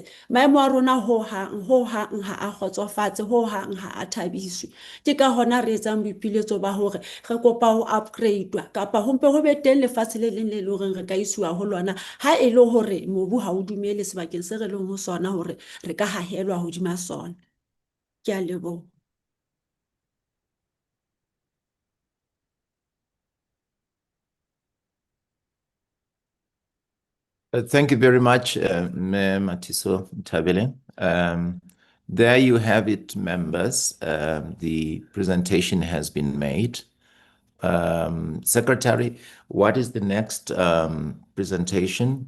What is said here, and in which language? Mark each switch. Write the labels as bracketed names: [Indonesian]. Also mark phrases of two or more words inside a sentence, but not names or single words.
[Southern Sotho] Maemo a rona ho hang ha a kgotsofatse, ho hang ha a thabiswe. Ke ka hona re etsang boipiletso ba hore re kopa ho upgrade-wa kapa ho mpe ho be teng lefatshe le leng le hore re ka isiwa ho lona ha e le hore mobu ha o dumele sebakeng se re leng ho sona hore re ka hahelwa hodima sona. Ke a leboha. [English] Thank you very much, Matiso Tabele. There you have it, members. The presentation has been made. Secretary, what is the next presentation?